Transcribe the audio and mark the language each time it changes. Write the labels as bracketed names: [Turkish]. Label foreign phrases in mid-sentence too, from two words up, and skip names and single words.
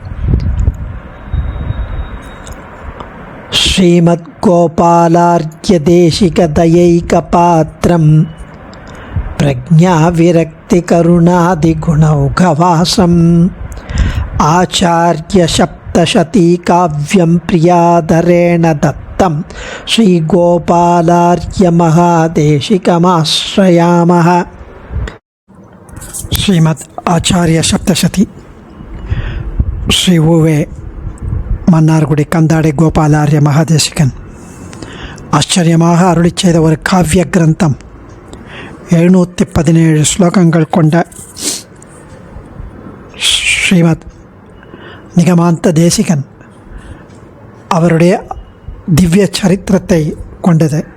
[Sanskrit] श्रीमद्गोपालार्घ्यदेशिकदयैकपात्रं प्रज्ञाविरक्तिकरुणादिगुणौघवासम् आचार्यसप्तशतीकाव्यं प्रियादरेण दत्तं श्रीगोपालार्घ्यमहादेशिकमाश्रयामः। [Tamil] श्रीमद् आचार्य सप्तशती श्री उवे மன்னார்குடி கந்தாடை கோபாலார்ய மகாதேசிகன் ஆச்சரியமாக அருளிச் செய்த ஒரு காவிய கிரந்தம். 717 ஸ்லோகங்கள் கொண்ட ஸ்ரீமத் நிகமாந்த தேசிகன் அவருடைய திவ்ய சரித்திரத்தை கொண்டது.